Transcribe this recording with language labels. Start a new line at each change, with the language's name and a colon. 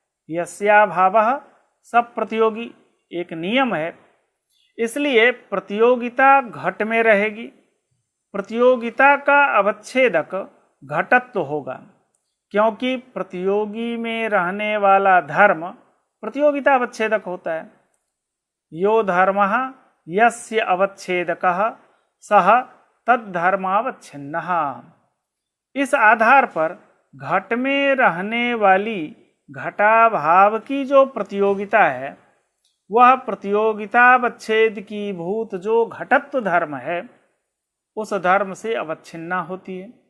Sanskrit: यस्याभावः सब प्रतियोगी,
Hindi: एक नियम है। इसलिए प्रतियोगिता घट में रहेगी। प्रतियोगिता का अवच्छेदक घटत्व होगा, क्योंकि प्रतियोगी में रहने वाला धर्म प्रतियोगिता अवच्छेदक होता है।
Sanskrit: यो धर्मः यस्य अवच्छेदकः सः तद्धर्मावच्छिन्नः।
Hindi: इस आधार पर घट में रहने वाली घटाभाव की जो प्रतियोगिता है, वह प्रतियोगितावच्छेद की भूत जो घटत्व धर्म है, उस धर्म से अवच्छिन्ना होती है।